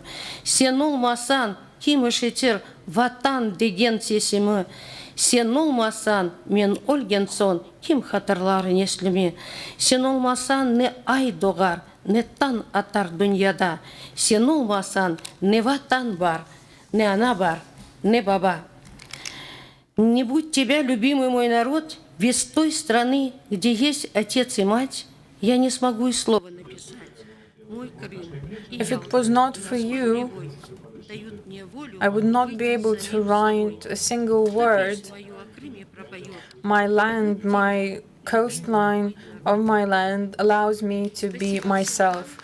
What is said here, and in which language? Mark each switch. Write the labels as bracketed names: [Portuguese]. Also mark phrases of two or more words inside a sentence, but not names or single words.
[Crimean Tatar] Sen olmasan kim işitir vatan degen sesimi. Sen olmasan men ölgen son kim hatırlar neslimi. Sen olmasan ne ay doğar, ne tan atar dünyada. Sen olmasan ne vatan var, ne ana var, ne baba. [Russian] Не будь тебя, любимый мой народ, без той страны, где есть отец и мать, я не смогу и слова написать. [English] If it was not for you, I would not be able to write a single word. My land, my coastline of my land allows me to be myself.